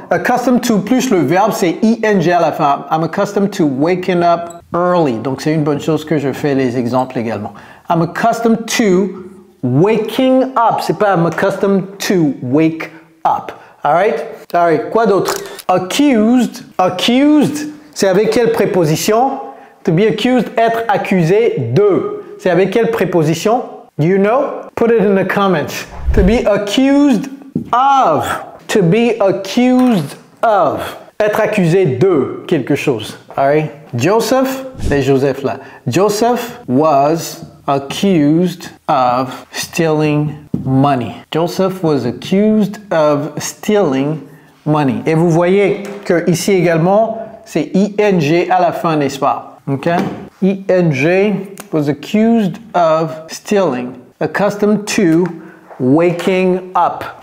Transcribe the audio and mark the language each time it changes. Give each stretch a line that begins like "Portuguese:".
English: Accustomed to
French: plus le verbe, c'est ing à la fin.
English: I'm accustomed to waking up early.
French: Donc, c'est une bonne chose que je fais les exemples également.
English: I'm accustomed to waking up.
French: C'est pas
English: I'm accustomed to wake up. Alright? Alright.
French: Quoi d'autre?
English: Accused.
French: Accused, c'est avec quelle préposition?
English: To be accused,
French: être accusé de. C'est avec quelle préposition?
English: Do you know? Put it in the comments. To be accused of. To be accused of.
French: Être accusé de quelque chose. Alright? Joseph, c'est Joseph là.
English: Joseph was accused of stealing money. Joseph was accused of stealing money.
French: Et vous voyez que ici également, c'est ing à la fin, n'est-ce pas?
English: Okay? ing was accused of stealing. Accustomed to waking up.